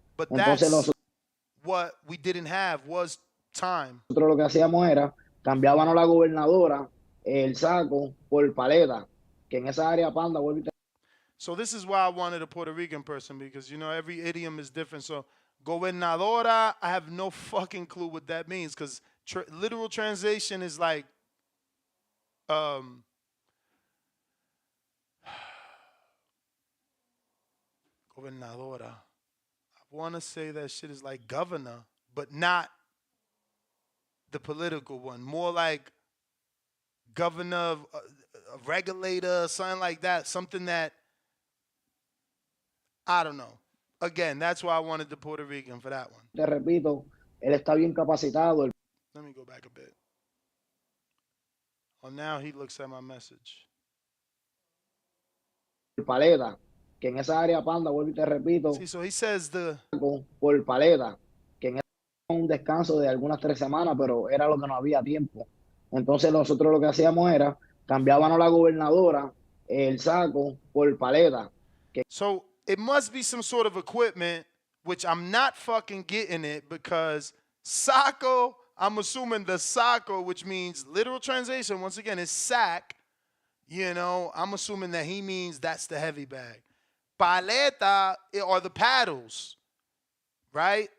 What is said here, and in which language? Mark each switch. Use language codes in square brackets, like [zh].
[en] But that's what we didn't have, was time. [es] Nosotros lo que hacíamos era, cambiábamos la gobernadora, el saco, por paleta, que en esa área Panda vuelve. [en] So this is why I wanted a Puerto Rican person, because, every idiom is different. So gobernadora, I have no fucking clue what that means, because literal translation is like, gobernadora. I want to say that shit is like governor, but not the political one. More like governor, a regulator, something like that. Something that, I don't know. Again, that's why I wanted the Puerto Rican for that one. [es] Te repito, él está bien capacitado. [en] Let me go back a bit. Oh, now he looks at my message. [es] Paleta, que en esa área Panda, vuelvo y te repito. [en] Sí, so he says [es] por paleta, que en un descanso de algunas 3 semanas, pero era lo que no había tiempo. Entonces nosotros lo que hacíamos era cambiábamos la gobernadora el saco por paleta. [en] So it must be some sort of equipment, which I'm not fucking getting it because saco, I'm assuming the saco, which means literal translation, once again, is sack. You know, I'm assuming that he means that's the heavy bag. Paleta are the paddles, right?